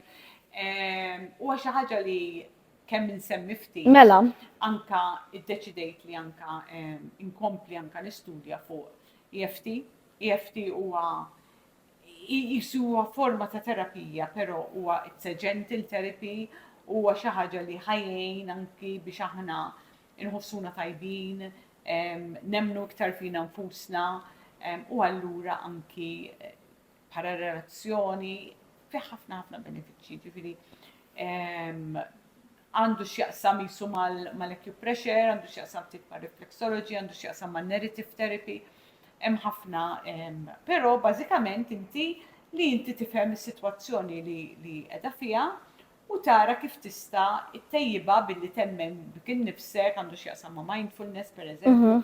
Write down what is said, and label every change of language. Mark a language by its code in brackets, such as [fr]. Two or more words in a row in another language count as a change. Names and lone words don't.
[mt] Huwa xi ħaġa li kemm insemmi ftit. Mela. Anka iddeċidejt li anka inkompli anka nistudja fuq EFT. EFT huwa huwa forma ta' terapija, però huwa [en] it's a gentle therapy, [mt] huwa xi ħaġa li ħajjin anki biex aħna inħossuna tajbin, nemnu iktar fina nfusna, u allura anki bħala relazzjoni fi ħafna benefiċċji, ġifieri għandu x'jaqsam jisu mal-acupressure, għandu x'jaqsam ftit ma' reflexology, għandu x'jaqsam ma' [en] narrative therapy, [mt] hemm ħafna, però bażikament inti tifhem is-sitwazzjoni li qiegħda fiha u tara kif tista' ittejjibha billi temmen bik innifsek, għandu x'jaqsam ma' mindfulness pereżempju.